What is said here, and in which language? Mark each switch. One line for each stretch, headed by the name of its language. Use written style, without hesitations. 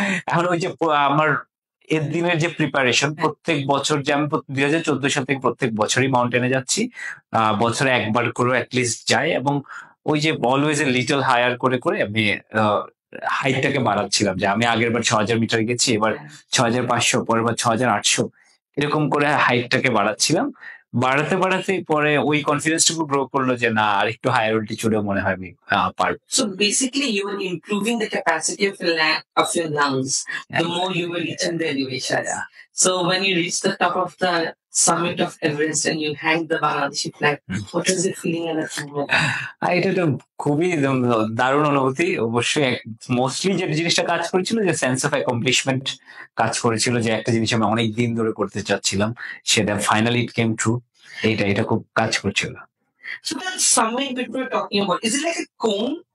Bangla: এখন ওই যে আমার এর দিনের যে প্রিপারেশন, প্রত্যেক বছর যে আমি 2014 সাল থেকে প্রত্যেক বছরই মাউন্টেনে যাচ্ছি, বছরে একবার করে অ্যাটলিস্ট যাই, এবং ওই যে
English: always a little higher
Bangla: করে করে আমি হাইটটাকে বাড়াচ্ছিলাম। যে আমি আগের বার 6,000 মিটার গেছি, এবার 6,500, পরের বার 6,800, এরকম করে হাইটটাকে বাড়াচ্ছিলাম। বাড়াতে বাড়াতে পরে ওই কনফিডেন্সটুকু গ্রো করলো যে না, আর একটু হায়ার অল্টিটিউডে মনে হয় আমি পারবো।
English: So basically you were improving the capacity of your lungs the more you were reaching the elevation. So when you reach the top of the summit of Everest and you hang the Bangladeshi flag, what was it feeling at that moment?
Bangla: এটা তো খুবই দারুণ অনুভূতি। অবশ্যই mostly যে জিনিসটা কাজ করেছিল, যে
English: sense of accomplishment
Bangla: কাজ করেছিল, যে একটা জিনিস আমি অনেক দিন ধরে করতে চাচ্ছিলাম, সেটা ফাইনালি
English: It came true.
Bangla: এটা খুব কাজ করছিল।
English: So that summit that we're talking about, is it like a cone?